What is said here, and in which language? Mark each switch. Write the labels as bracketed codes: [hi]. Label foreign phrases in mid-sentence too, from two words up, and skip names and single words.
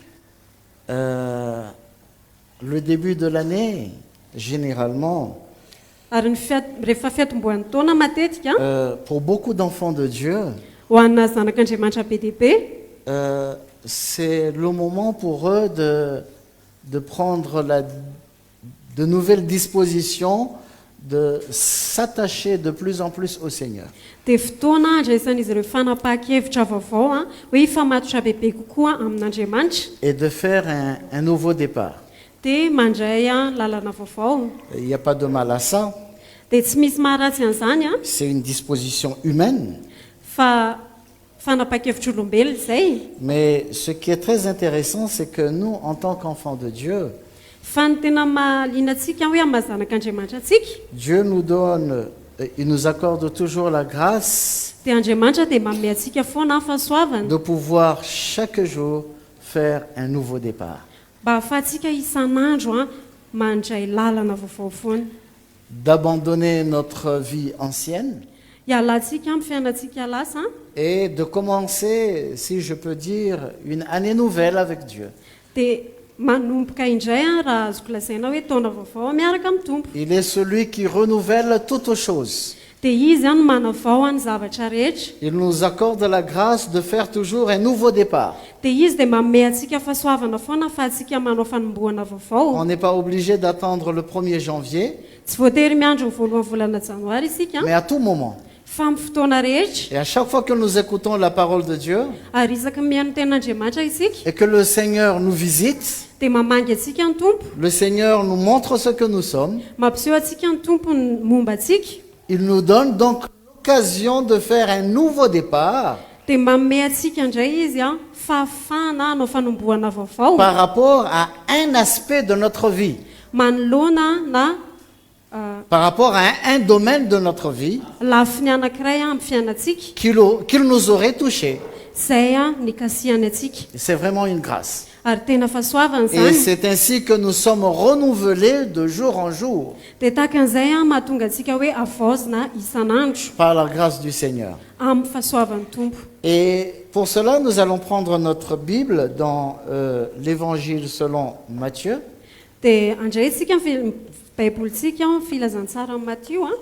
[fr] Le début de l'année, généralement, [mg] Ary ny rehefa fiatombohan'ny taona matetika [fr] pour beaucoup d'enfants de Dieu, [mg] ho anna zanak'Andriamanitra be dia be, [fr] c'est le moment pour eux de prendre de nouvelles dispositions, de s'attacher de plus en plus au Seigneur. [mg] dia fotoana andraisan'izy ireo fanapa-kevitra vaovao a, hoe hifamatotra bebe kokoa amin'Andriamanitra, [fr] Et de faire un nouveau départ. [mg] dia mandray a lalana vaovao. [fr] Il n'y a pas de mal à ça. [mg] Dia tsy misy maharatsy an'izany a, [fr] C'est une disposition humaine. [mg] fa fanapa-kevitra olombelona izay. [fr] Mais ce qui est très intéressant, c'est que nous, en tant qu'enfants de Dieu, [mg] Fa ny tena mahaliana antsika hoe amin'ny mahazanak'Andriamanitra antsika, [fr] Dieu nous donne, il nous accorde toujours la grâce [mg] dia Andriamanitra dia manome antsika foana fahasoavana [fr] de pouvoir chaque jour faire un nouveau départ. [mg] mba ahafahantsika isan'andro a mandray lalana vaovao foana. [fr] D'abandonner notre vie ancienne [mg] Hialantsika amin'ny fiainantsika lasa [fr] et de commencer, si je peux dire, une année nouvelle avec Dieu. [mg] dia manomboka indray a raha azoko lazaina hoe taona vaovao miaraka amin'ny tompo. [fr] Il est celui qui renouvelle toutes choses. [mg] Dia izy a no manavao any zavatra rehetra. [fr] Il nous accorde la grâce de faire toujours un nouveau départ. [mg] Dia izy dia manome antsika fahasoavana foana fa antsika manao fanombohana vaovao. [fr] On n'est pas obligé d'attendre le 1er janvier, [mg] Tsy voatery miandro ny voalohany volana janoary isika, [fr] mais à tout moment. [mg] fa amin'ny fotoana rehetra. [fr] Et à chaque fois que nous écoutons la parole de Dieu [mg] Ary isaka mihaino ten'Andriamanitra isika, [fr] et que le Seigneur nous visite, [mg] dia mamangy antsika ny tompo, [fr] le Seigneur nous montre ce que nous sommes, [mg] mampiseho antsika ny tompo ny momba antsika, [fr] il nous donne donc l'occasion de faire un nouveau départ [mg] dia mba mome atsika indray izy a fahafahana hanao fanombohana vaovao [fr] par rapport à un aspect de notre vie, [mg] manoloana na [fr] par rapport à un domaine de notre vie [mg] lafiny anankiray a amin'ny fiainantsika [fr] qu'il nous aurait touché. [mg] izay a nikasihany atsika [fr] C'est vraiment une grâce. [mg] ary tena fahasoavana [fr] Et [mg] zany [fr] c'est ainsi que nous sommes renouvelés de jour en jour [mg] dia tahaka an'izay a mahatonga antsika hoe avaozina isan'andro [fr] par la grâce du Seigneur. [mg] amin'ny fahasoavan'ny tompo. [fr] Et pour cela, nous allons prendre notre Bible dans l'Évangile selon Matthieu, [mg] dia andray tsika baibolitsika filazantsara amin'ny Matthieu a